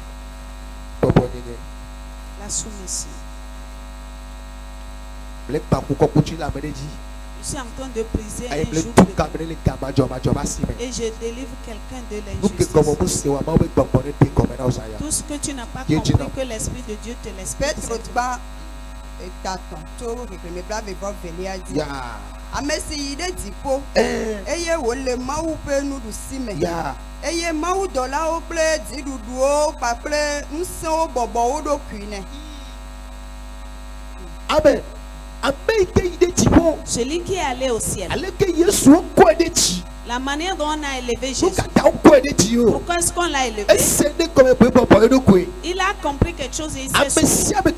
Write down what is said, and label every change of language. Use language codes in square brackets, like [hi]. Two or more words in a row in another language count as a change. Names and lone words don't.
[fr] La soumission. Je suis en train de briser un joug et je délivre quelqu'un de l'injustice. Tout ce que tu n'as pas compris, que l'Esprit de Dieu te l'explique. [ee] Eye mawu dola wo kple dziɖuɖuwo kpakple ŋusẽwo bɔbɔwo ɖo kui nɛ. Amen. [fr] Celui qui est allé au ciel. La manière dont on a élevé Jésus. Pourquoi est-ce qu'on l'a élevé? Il a compris quelque chose et il s'est souvenu.